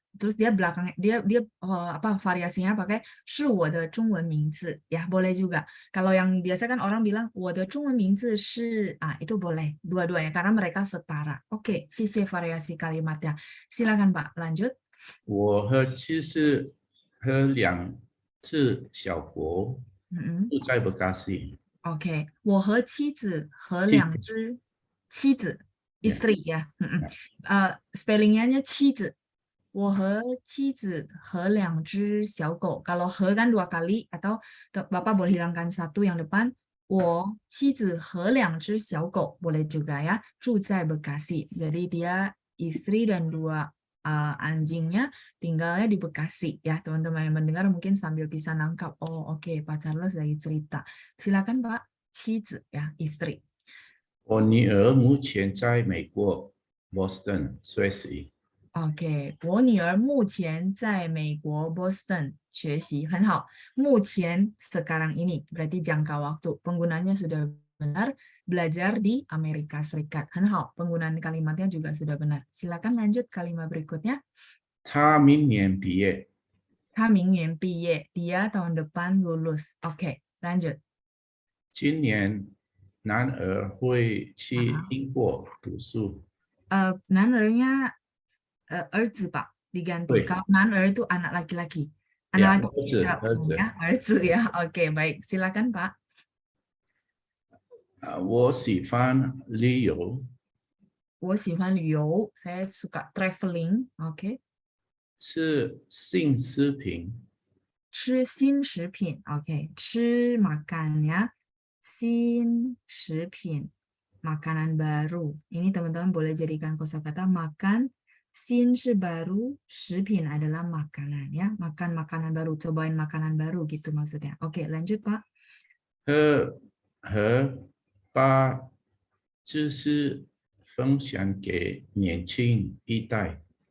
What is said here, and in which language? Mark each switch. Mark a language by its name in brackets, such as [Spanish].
[Indonesian] Terus dia belakangnya dia apa variasinya pakai [Chinese] 是我的中文名字 [Indonesian] ya, boleh juga. Kalau yang biasa kan orang bilang [Chinese] 我的中文名字是 [Indonesian] itu boleh dua-duanya karena mereka setara. Oke, sisi variasi kalimatnya. Silakan Pak, lanjut. [Chinese] 我和妻子和2只小狗住在布加西。 OK，我和妻子和两只妻子 [Indonesian] istri ya. Spellingnya 妻子。 [Chinese] 我和妻子和两只小狗. [Indonesian] Kalau 和 kan 2 kali atau Bapak boleh hilangkan satu yang depan. [Chinese] 我妻子和两只小狗 [Indonesian] boleh juga ya. [Chinese] 住在 Bekasi. [Indonesian] Jadi dia istri dan 2 anjingnya tinggalnya di Bekasi ya. Teman-teman yang mendengar mungkin sambil bisa nangkap. Oh oke, Pak Charles lagi cerita. Silakan Pak. 妻子 ya, istri. [Chinese] 我女儿目前在美国 Boston 学习。 OK，我女儿目前在美国 Boston 学习，很好。 [Indonesian] 目前 sekarang ini berarti jangka waktu. Penggunaannya sudah benar. Belajar di Amerika Serikat. [Chinese] 很好， [Indonesian] penggunaan kalimatnya juga sudah benar. Silakan lanjut kalimat berikutnya. [Chinese] 他明年毕业。他明年毕业。 [Indonesian] Dia tahun depan lulus. OK，lanjut. [Chinese] 今年男儿会去英国读书。 [Indonesian] 男儿nya [Chinese] 儿子吧 [Indonesian] diganti. Kalau 男儿 itu anak laki-laki. Ya, Anak laki-laki secara umum ya. 儿子 ya. Oke, baik. Silakan Pak. [Chinese] 我喜欢旅游。我喜欢旅游. [Indonesian] Saya suka traveling. Oke. [Chinese] 吃新食品。吃新食品. [Indonesian] Oke. 吃 makan ya. [Chinese] 新食品. [Indonesian] Makanan baru. Ini teman-teman boleh jadikan kosakata makan. Sin baru, 食品 adalah makanan ya, makan makanan baru, cobain makanan baru gitu maksudnya. Oke, lanjut Pak. [Chinese] 和把知识分享给年轻一代。